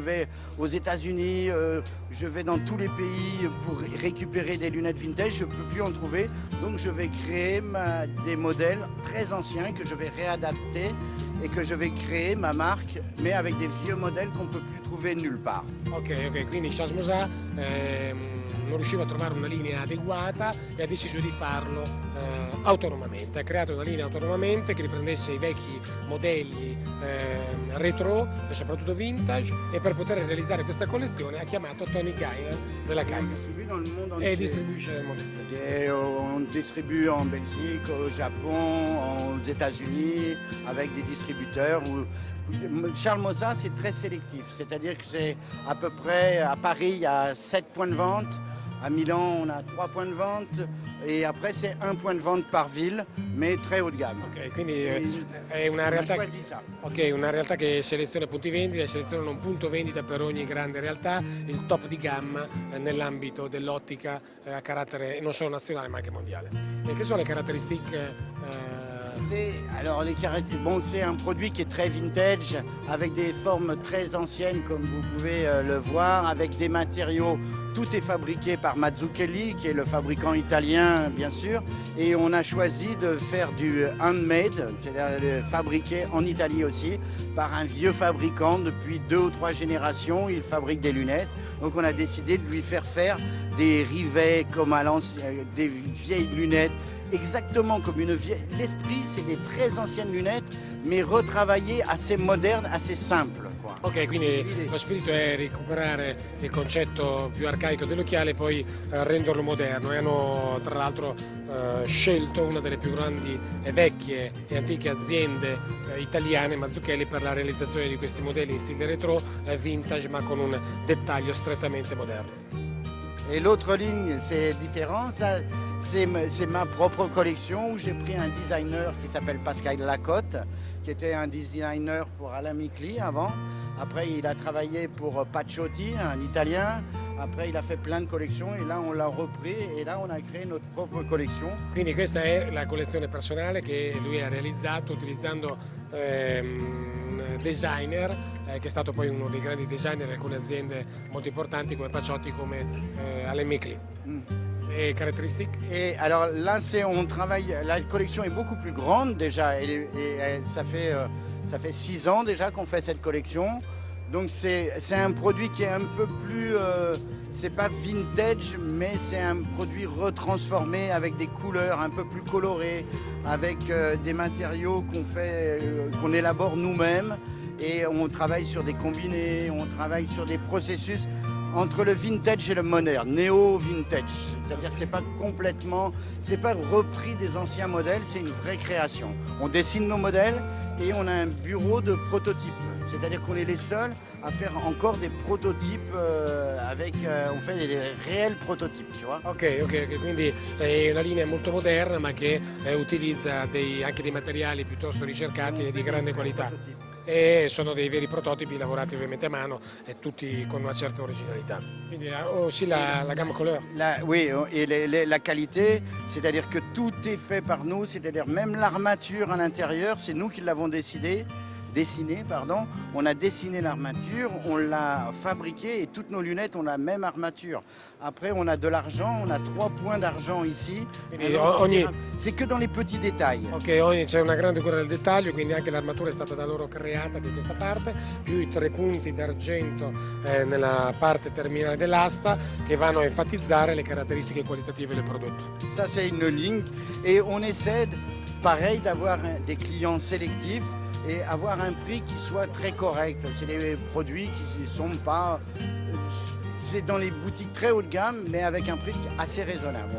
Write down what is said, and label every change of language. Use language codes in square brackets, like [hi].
[fr] Je vais aux États-Unis, je vais dans tous les pays pour récupérer des lunettes vintage, je ne peux plus en trouver. Donc je vais créer des modèles très anciens que je vais réadapter et que je vais créer ma marque, mais avec des vieux modèles qu'on ne peut plus trouver nulle part. [it] Ok, quindi Charles Mossat non riusciva a trovare una linea adeguata e ha deciso di farlo autonomamente. Ha creato una linea autonomamente che riprendesse i vecchi modelli retro e soprattutto vintage, e per poter realizzare questa collezione ha chiamato Tony Kaigan della Kaigan e distribuisce nel mondo intero. [fr] On distribue en Belgique, au Japon, aux États-Unis, avec des distributeurs. Charles Mossat, c'est très sélectif, c'est-à-dire que c'est à peu près, à Paris, il y a 7 points de vente, à Milan, on a 3 points de vente, et après, c'est 1 point de vente par ville, mais très haut de gamme. [it] Ok, quindi è una realtà, una realtà che seleziona punti vendita, seleziona un punto vendita per ogni grande realtà, il top di gamma nell'ambito dell'ottica a carattere non solo nazionale ma anche mondiale. E che sono le caratteristiche? [fr] Alors c'est un produit qui est très vintage, avec des formes très anciennes comme vous pouvez le voir, avec des matériaux. Tout est fabriqué par Mazzucchelli, qui est le fabricant italien bien sûr, et on a choisi de faire du handmade, c'est-à-dire fabriqué en Italie aussi, par un vieux fabricant depuis 2 ou 3 générations. Il fabrique des lunettes, donc on a décidé de lui faire des rivets comme à l'ancien, des vieilles lunettes. Exactement comme une vieille. L'esprit, c'est des très anciennes lunettes, mais retravaillées, assez modernes, assez simples. Quoi. [it] Ok, quindi lo spirito è recuperare il concetto più arcaico dell'occhiale e poi renderlo moderno. E hanno tra l'altro scelto una delle più grandi e vecchie e antiche aziende italiane, Mazzucchelli, per la realizzazione di questi modelli in stile retro, vintage, ma con un dettaglio strettamente moderno. [fr] Et l'autre ligne, c'est différent. C'est ma propre collection où j'ai pris un designer qui s'appelle Pascal Lacotte, qui était un designer pour Alain Micli avant. Après, il a travaillé pour Pacciotti, un Italien. Après, il a fait plein de collections et là, on l'a repris et là, on a créé notre propre collection. [it] Quindi questa è la collezione personale che lui ha realizzato utilizzando un designer che è stato poi uno dei grandi designer di alcune aziende molto importanti come Pacciotti, come Alain Micli. [fr] Et caractéristiques? Et alors là, on travaille, la collection est beaucoup plus grande déjà, ça fait 6 ans déjà qu'on fait cette collection. Donc c'est un produit qui est un peu plus, c'est pas vintage, mais c'est un produit retransformé avec des couleurs un peu plus colorées, avec des matériaux qu'on élabore nous-mêmes, et on travaille sur des combinés, on travaille sur des processus entre le vintage et le moderne, néo-vintage. C'est-à-dire que c'est pas repris des anciens modèles, c'est une vraie création. On dessine nos modèles et on a un bureau de prototypes. C'est-à-dire qu'on est les seuls à faire encore des prototypes on fait des réels prototypes, tu vois. [it] Ok, quindi è una linea molto moderna ma che utilizza anche dei materiali piuttosto ricercati e di grande qualità. E sono dei veri prototipi lavorati ovviamente a mano e tutti con una certa originalità. Quindi [fr] aussi la gamme couleur. Oui, et la qualité, c'est-à-dire que tout est fait par nous, c'est-à-dire même l'armature à l'intérieur, c'est nous qui l'avons décidé. dessiné, pardon. On a dessiné l'armature, on l'a fabriquée et toutes nos lunettes ont la même armature. Après, on a de l'argent, on a 3 points d'argent ici. C'est que dans les petits détails. [it] Ok, c'è una grande cura del dettaglio, quindi anche l'armatura è stata da loro creata di questa parte, più i 3 punti d'argento nella parte terminale dell'asta che vanno a enfatizzare le caratteristiche qualitative del prodotto. [fr] Ça, c'est une ligne et on essaie, pareil, d'avoir des clients sélectifs et avoir un prix qui soit très correct. C'est des produits qui ne sont pas... C'est dans les boutiques très haut de gamme, mais avec un prix assez raisonnable.